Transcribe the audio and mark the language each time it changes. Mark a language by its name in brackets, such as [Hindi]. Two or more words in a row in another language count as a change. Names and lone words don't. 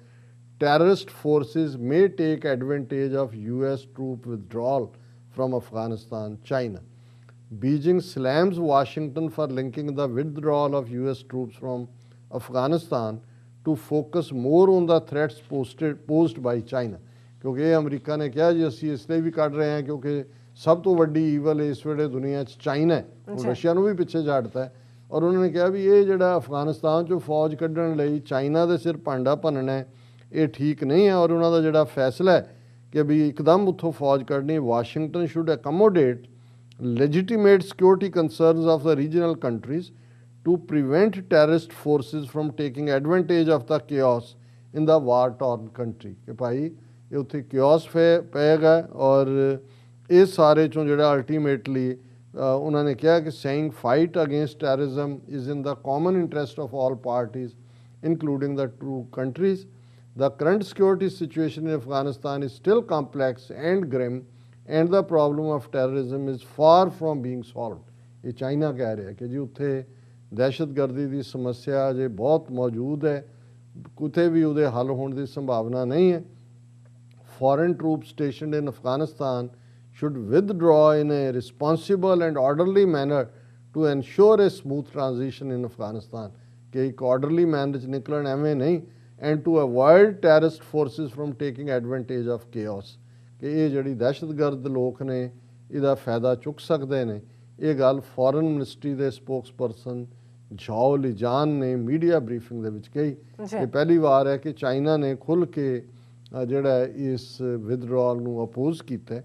[English] Terrorist forces may take advantage of US troop withdrawal from Afghanistan, China। Beijing slams Washington for linking the withdrawal of US troops from Afghanistan to focus more on the threats posed by China। [Punjabi] ਕਿਉਂਕਿ ਇਹ ਅਮਰੀਕਾ ਨੇ ਕਿਹਾ ਜੀ ਅਸੀਂ ਇਸ ਲਈ ਵੀ ਕੱਢ ਰਹੇ ਹਾਂ ਕਿਉਂਕਿ ਸਭ ਤੋਂ ਵੱਡੀ ਈਵਲ ਇਸ ਵੇਲੇ ਦੁਨੀਆ 'ਚ ਚਾਈਨਾ ਹੈ, ਰਸ਼ੀਆ ਨੂੰ ਵੀ ਪਿੱਛੇ ਛੱਡਤਾ ਹੈ। ਔਰ ਉਹਨਾਂ ਨੇ ਕਿਹਾ ਵੀ ਇਹ ਜਿਹੜਾ ਅਫਗਾਨਿਸਤਾਨ 'ਚੋਂ ਫੌਜ ਕੱਢਣ ਲਈ ਚਾਈਨਾ ਦੇ ਸਿਰ ਭਾਂਡਾ ਭੰਨਣਾ ਹੈ ਇਹ ਠੀਕ ਨਹੀਂ ਹੈ। ਔਰ ਉਹਨਾਂ ਦਾ ਜਿਹੜਾ ਫੈਸਲਾ ਹੈ ਕਿ ਵੀ ਇੱਕਦਮ ਉੱਥੋਂ ਫੌਜ ਕੱਢਣੀ, [English] Washington should accommodate legitimate security concerns of the regional countries to prevent terrorist forces from taking advantage of the chaos in the war-torn country। [Punjabi] ਕਿ ਭਾਈ ਇਹ ਉੱਥੇ chaos ਪਏਗਾ ਔਰ ਇਸ ਸਾਰੇ ਚੋਂ ਜਿਹੜਾ ਅਲਟੀਮੇਟਲੀ ਉਹਨਾਂ ਨੇ ਕਿਹਾ ਕਿ [English] saying fight against terrorism is in the common interest of all parties including the two countries। The current security situation in Afghanistan is still complex and grim and the problem of terrorism is far from being solved। [Punjabi] ਇਹ ਚਾਈਨਾ ਕਹਿ ਰਿਹਾ ਕਿ ਜੀ ਉੱਥੇ ਦਹਿਸ਼ਤਗਰਦੀ ਦੀ ਸਮੱਸਿਆ ਅਜੇ ਬਹੁਤ ਮੌਜੂਦ ਹੈ, ਕਿਤੇ ਵੀ ਉਹਦੇ ਹੱਲ ਹੋਣ ਦੀ ਸੰਭਾਵਨਾ ਨਹੀਂ ਹੈ। [English] Foreign troops stationed in Afghanistan should withdraw in a responsible and orderly manner to ensure a smooth transition in Afghanistan। [Punjabi] ਕਿ ਇੱਕ [English] orderly manner [Punjabi] 'ਚ ਨਿਕਲਣ ਐਵੇਂ ਨਹੀਂ, [English] and to avoid terrorist forces from taking advantage of chaos। [Punjabi] ਕਿ ਇਹ ਜਿਹੜੀ ਦਹਿਸ਼ਤਗਰਦ ਲੋਕ ਨੇ ਇਹਦਾ ਫਾਇਦਾ ਚੁੱਕ ਸਕਦੇ ਨੇ। ਇਹ ਗੱਲ [English] foreign ministry [Punjabi] ਦੇ ਸਪੋਕਸਪਰਸਨ ਝਾਓ ਲਿਜਾਨ ਨੇ [English] media briefing [Punjabi] ਦੇ ਵਿੱਚ ਕਹੀ। ਇਹ ਪਹਿਲੀ ਵਾਰ ਹੈ ਕਿ ਚਾਈਨਾ ਨੇ ਖੁੱਲ੍ਹ ਕੇ ਜਿਹੜਾ ਇਸ ਵਿਦਡਰਾਅਲ ਨੂੰ ਅਪੋਜ਼ ਕੀਤਾ।